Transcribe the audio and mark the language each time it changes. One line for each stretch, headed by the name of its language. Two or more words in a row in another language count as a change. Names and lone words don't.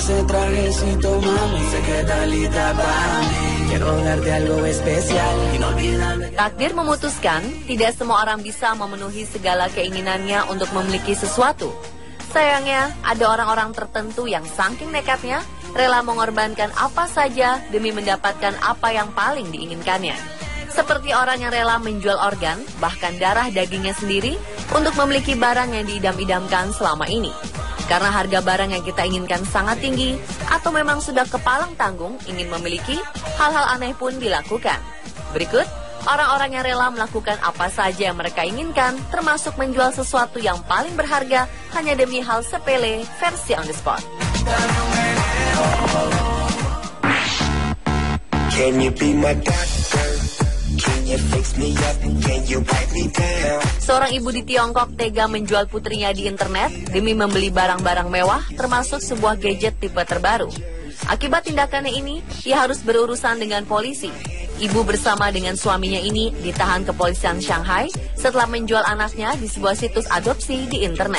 Spanish: trajecito, mami, sé que estás lista para mí. Quiero darte algo especial, inolvidable.
Indonesian: Takdir memutuskan, tidak semua orang bisa memenuhi segala keinginannya untuk memiliki sesuatu. Sayangnya, ada orang-orang tertentu yang saking nekatnya, rela mengorbankan apa saja demi mendapatkan apa yang paling diinginkannya. Seperti orang yang rela menjual organ, bahkan darah dagingnya sendiri, untuk memiliki barang yang diidam-idamkan selama ini. Karena harga barang yang kita inginkan sangat tinggi, atau memang sudah kepalang tanggung ingin memiliki, hal-hal aneh pun dilakukan. Berikut, orang-orang yang rela melakukan apa saja yang mereka inginkan, termasuk menjual sesuatu yang paling berharga hanya demi hal sepele versi
English: on the spot. Can you be my doctor? Can you fix me up? Can you wipe me down?
Indonesian: Seorang ibu di Tiongkok tega menjual putrinya di internet demi membeli barang-barang mewah, termasuk sebuah gadget tipe terbaru. Akibat tindakannya ini, ia harus berurusan dengan polisi. Ibu bersama dengan suaminya ini ditahan kepolisian Shanghai setelah menjual anaknya di sebuah situs adopsi di internet.